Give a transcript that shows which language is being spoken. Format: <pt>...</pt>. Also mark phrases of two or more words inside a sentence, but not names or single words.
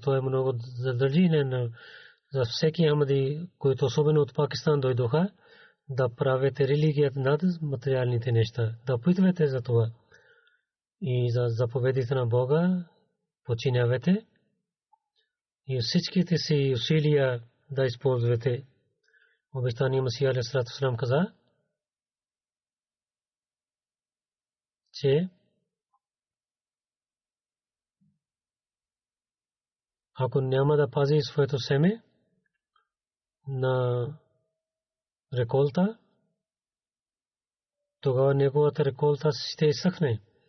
<bg>Това е много задължително за всеки Ахмади, които особено от Пакистан дойдоха, да правите религията над материалните неща, да опитвате за това и за заповедите на Бога подчинявате и всичките си усилия да използвате. Обещания Масия</bg> <ar>عليه الصلاة والسلام</ar> <bg>каза, че ако няма да пази своето семе на реколта, тогава неговата реколта ще изсъхне.</bg>